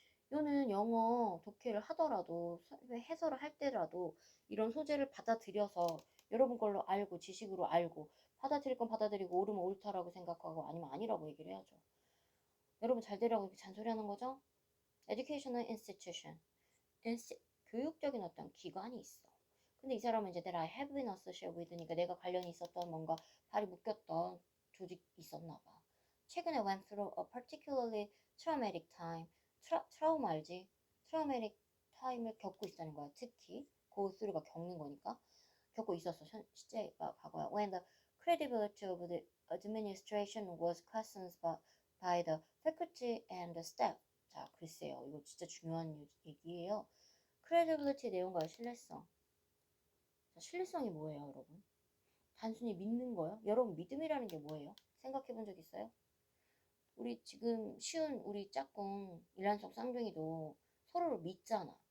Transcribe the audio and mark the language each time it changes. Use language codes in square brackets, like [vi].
[ko] 이거는 영어 독해를 하더라도 해설을 할 때라도 이런 소재를 받아들여서 여러분 걸로 알고 지식으로 알고 받아들일 건 받아들이고 옳으면 옳다라고 생각하고 아니면 아니라고 얘기를 해야죠. 여러분 잘 되라고 이렇게 잔소리하는 거죠? [en] Educational institution, [ko] 교육적인 어떤 기관이 있어. 근데 이 사람은 이제 [en] that I have been associated with [ko] 니까 내가 관련이 있었던 뭔가 발이 묶였던 조직이 있었나 봐. 최근에 [en] went through a particularly traumatic time. [ko] 트라우마 알지? traumatic time을 겪고 있다는 거야. 특히 go through가 겪는 거니까 겪고 있었어. 실제가 과거야. [en] When the credibility of the administration was questioned by the faculty and the staff. [ko] 자, 글쎄요. 이거 진짜 중요한 얘기예요. credibility 내용과의 신뢰성. 자, 신뢰성이 뭐예요, 여러분? 단순히 믿는 거요? 여러분, 믿음이라는 게 뭐예요? 생각해 본 적 있어요? 우리 지금 쉬운 우리 짝꿍 일란속 쌍둥이도 서로를 믿잖아.